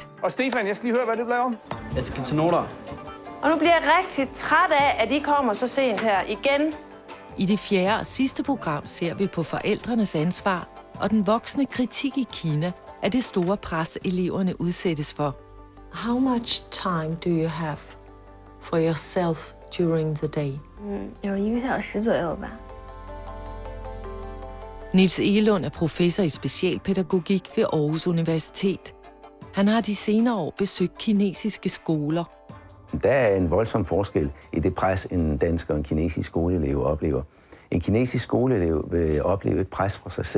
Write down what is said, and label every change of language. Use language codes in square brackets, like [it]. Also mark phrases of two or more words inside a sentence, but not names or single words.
[da] Og Stefan, jeg skal lige høre, hvad du laver. Jeg skal til noter. Og nu bliver jeg rigtig træt af, at I kommer så sent her igen. I det 4. og sidste program ser vi på forældrenes ansvar og den voksende kritik i Kina af det store pres, eleverne udsættes for. [en] How much time do you have for yourself during the day? [zh] 有1个小时左右吧。 [da] Niels Egelund er professor i specialpædagogik ved Aarhus Universitet. Han har de senere år besøgt kinesiske skoler. Der er en voldsom forskel i det pres, en dansk og en kinesisk skoleelev oplever. En kinesisk skoleelev vil opleve et pres fra sig selv.